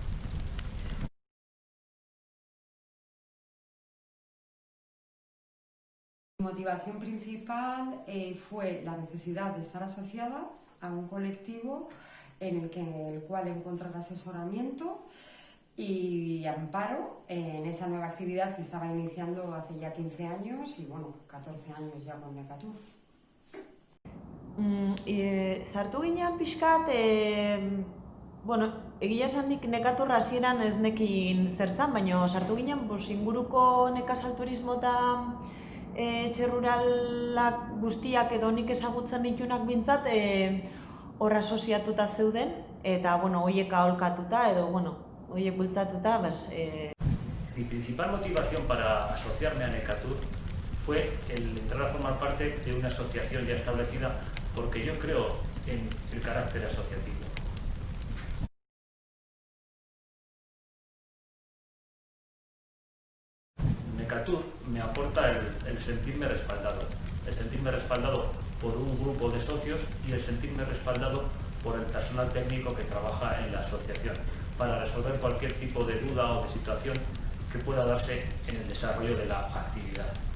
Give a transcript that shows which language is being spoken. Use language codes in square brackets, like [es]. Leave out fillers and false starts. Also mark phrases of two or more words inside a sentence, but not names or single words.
[es] Mi motivación principal fue la necesidad de estar asociada a un colectivo en el cual encontrar asesoramiento y amparo en esa nueva actividad que estaba iniciando hace ya 15 años y bueno, 14 años ya con Necatur. [eu] Sartu ginean pixkat, egia esan nik Necatur hasieran ez nekin zertzan, baina sartu ginen inguruko nekazal turismo eta etxe ruralak guztiak edo nik ezagutzen ditunak bintzat hor asoziatuta zeuden eta horiek aholkatuta edo horiek bultzatuta. [es] Mi principal motivación para asociarme a Necatur fue el entrar a formar parte de una asociación ya establecida porque yo creo en el carácter asociativo. Necatur me aporta el sentirme respaldado por un grupo de socios y el sentirme respaldado por el personal técnico que trabaja en la asociación para resolver cualquier tipo de duda o de situación que pueda darse en el desarrollo de la actividad.